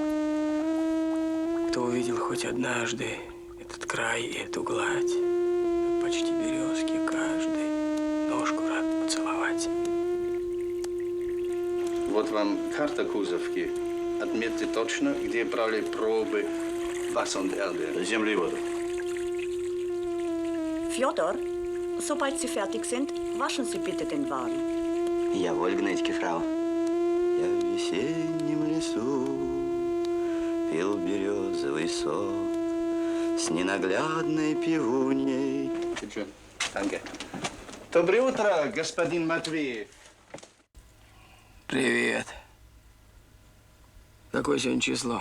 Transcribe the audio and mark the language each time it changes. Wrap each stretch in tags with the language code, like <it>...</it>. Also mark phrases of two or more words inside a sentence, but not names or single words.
<ru>Кто увидел хоть однажды этот край и эту гладь, почти березки каждый ножку рад поцеловать. Вот вам карта Кузовки. Отметьте точно, где брали пробы</ru> <de>Wasser und Erde.</de> <ru>Землю и воду.</ru> <de>Fjodor, sobald Sie fertig sind, waschen Sie bitte den Wagen. Jawohl, gnädige Frau.</de> <ru>Я в весеннем лесу пил березовый сок с ненаглядной пивуней.</ru> <de>Danke.</de> <ru>Доброе утро, господин Матвеев. Привет. Какое сегодня число?</ru>